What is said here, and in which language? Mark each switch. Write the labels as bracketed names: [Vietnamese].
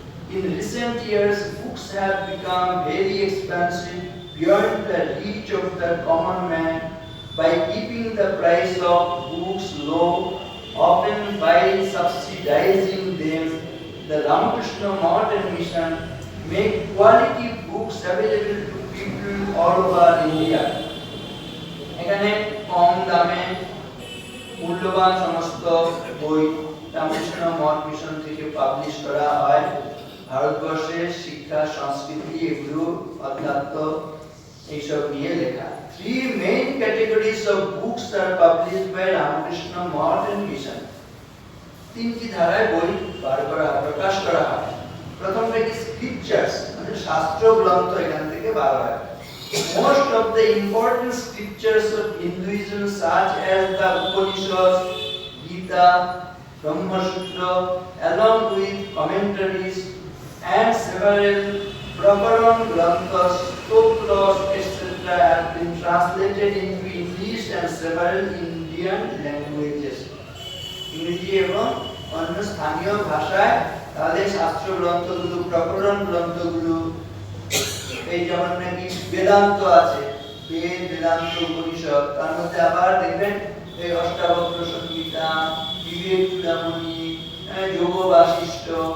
[English] In recent years, books have become very expensive beyond the reach of the common man. By keeping the price of books low, often by subsidizing them, the Ramakrishna Mott and Mission make quality books available to people all over India. [Bangla] এখানে কম দামে মূল্যবান সমস্ত বই রামকৃষ্ণ মঠ mission থেকে publish করা হয়। ভারতবর্ষের শিক্ষা, সংস্কৃতি, এগুলো অধ্যাত্ম এইসব নিয়ে লেখা। [English] Three main categories of books are published by Ramakrishna Mott and Mission. [Bangla] তিনটি ধারায় বই প্রকাশ করা হয়। প্রথমটা কি স্ক্রিপচার্স, মানে শাস্ত্র গ্রন্থ এখান থেকে বার হয়। [English] Most of the important scriptures of Hinduism, such as the Upanishads, Gita, Brahma Sutra, along with commentaries and several Prakaran granthas, stotras, etc., have been translated into English and several Indian languages. [Bangla] ইংরেজি এবং অন্য স্থানীয় ভাষায় তাদের শাস্ত্র গ্রন্থগুলো, প্রকরণ গ্রন্থগুলো, এই যেমন নাকি বেদান্ত আছে, বেদ, বেদান্ত, উপনিষদ, তার মধ্যে আবার দেখবেন এই অষ্টাবক্র সংহিতা, বিবেক চূড়ামণি, যোগ বাশিষ্ঠ,